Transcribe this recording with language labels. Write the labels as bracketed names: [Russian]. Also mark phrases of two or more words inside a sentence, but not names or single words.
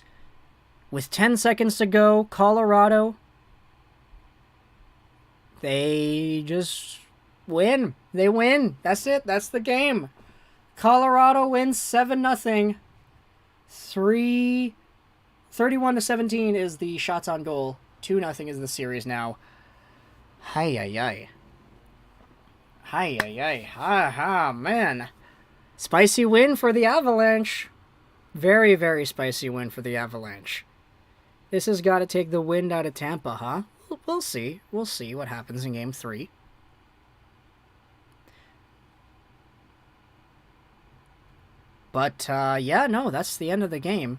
[English] With 10 seconds to go, Colorado, they just win. They win. That's it. That's the game. Colorado wins 7-0. 31-17 is the shots on goal. 2-0 is the series now. Hi-yi-yi. Hi-yi-yi. Ha-ha, man. Spicy win for the Avalanche. Very, very spicy win for the Avalanche. This has got to take the wind out of Tampa, huh? We'll see. We'll see what happens in game 3. But, yeah, no, that's the end of the game.